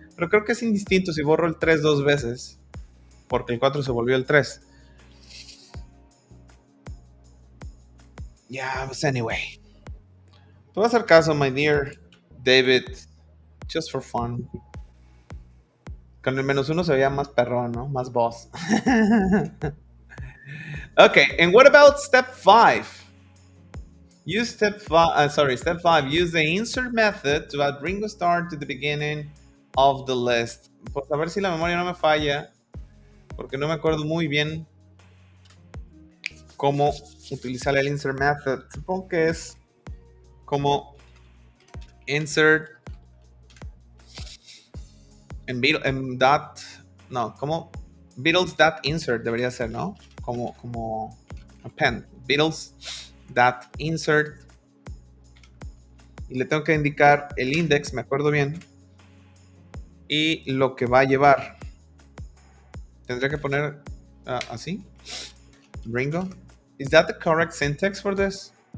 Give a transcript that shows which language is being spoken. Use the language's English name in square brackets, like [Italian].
[Spanish] Pero creo que es indistinto si borro el 3 2 veces, porque el 4 se volvió el 3. [English] Yeah, pues anyway. [Spanish] Te voy a hacer caso, [English] my dear David, just for fun. [Spanish] Con el -1 se veía más perrón, ¿no? Más boss. [English] Okay, and what about step 5? Use step 5. Use the insert method to add Ringo Starr to the beginning of the list. [Spanish] Pues a ver si la memoria no me falla, porque no me acuerdo muy bien cómo utilizar el insert method. Supongo que es como insert en dot, no, como Beatles dot insert debería ser, ¿no? Como append. Beatles dot insert. Y le tengo que indicar el index, me acuerdo bien, y lo que va a llevar. Tendría que poner así. Ringo. [English] Is that the correct syntax for this?